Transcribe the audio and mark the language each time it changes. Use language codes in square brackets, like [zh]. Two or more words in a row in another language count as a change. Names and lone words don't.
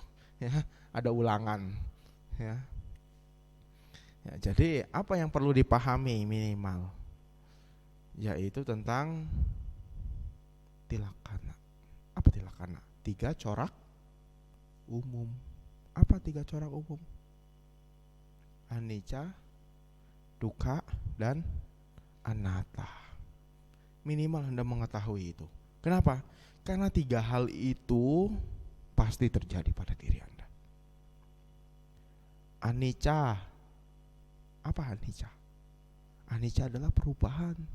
[id] Ya, ada ulangan. Ya. Ya, jadi apa yang perlu dipahami minimal? Yaitu tentang tilakana. Apa tilakana? 3 corak umum. Apa 3 corak umum? [pi] Anicca, dukkha, [id] dan anatta. Minimal Anda mengetahui itu. Kenapa? Karena 3 hal itu pasti terjadi pada diri Anda. Anicca. Apa anicca? Anicca adalah perubahan.